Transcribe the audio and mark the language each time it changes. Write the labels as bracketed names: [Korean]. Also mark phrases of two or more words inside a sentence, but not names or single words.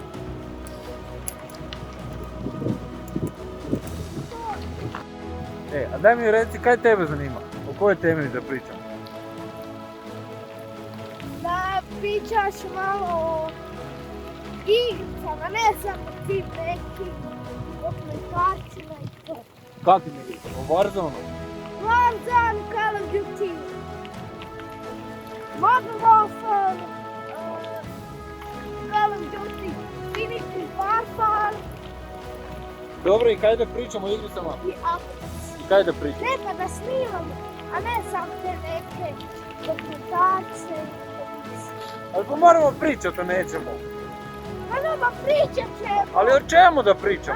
[Croatian] A daj mi reci, kaj tebe zanima? O kojoj temi da pričam? Da pričaš malo o igricama, ne samo tim nekim dokumentarcima i to. Kakvim igricama? O Warzone? Warzone, Call of Duty, Modern Warfare, Call of Duty, Infinity Warfare Dobro, i kaj da pričamo o igricama? i Apex. I kaj da pričam? Neka da snimamo, a ne samo te neke dokumentarce i emisije. Ali pa moramo pričati o nečemu. Pa nama pričat ćemo Ali o čemu da pričamo?